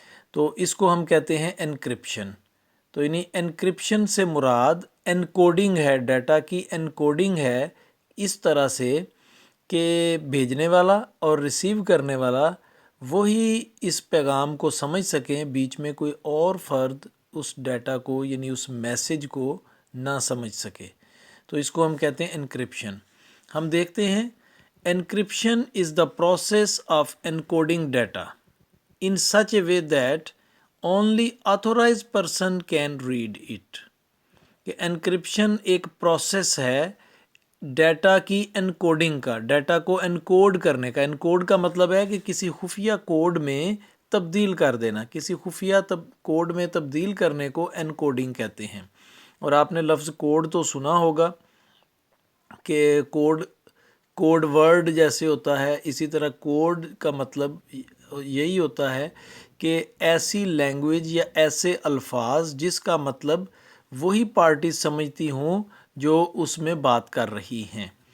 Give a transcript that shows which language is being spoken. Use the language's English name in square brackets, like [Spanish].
[Urdu] تو اس کو ہم کہتے ہیں انکرپشن. تو یعنی انکرپشن سے مراد انکوڈنگ ہے، ڈیٹا کی انکوڈنگ ہے اس طرح سے کہ بھیجنے والا اور ریسیو کرنے والا وہی اس پیغام کو سمجھ سکیں، بیچ میں کوئی اور فرد اس ڈیٹا کو یعنی اس میسیج کو نہ سمجھ سکے. تو اس کو ہم کہتے ہیں انکرپشن. [English] ہم دیکھتے ہیں encryption is the process of encoding data in such a way that only authorized person can read it. [Urdu] کہ انکرپشن ایک پروسیس ہے ڈیٹا کی انکوڈنگ کا، ڈیٹا کو انکوڈ کرنے کا. انکوڈ کا مطلب ہے کہ کسی خفیہ کوڈ میں تبدیل کر دینا، کسی خفیہ کوڈ میں تبدیل کرنے کو انکوڈنگ کہتے ہیں. اور آپ نے لفظ کوڈ تو سنا ہوگا کہ کوڈ ورڈ جیسے ہوتا ہے، اسی طرح کوڈ کا مطلب یہی ہوتا ہے کہ ایسی لینگویج یا ایسے الفاظ جس کا مطلب وہی پارٹی سمجھتی ہوں جو اس میں بات کر رہی ہیں.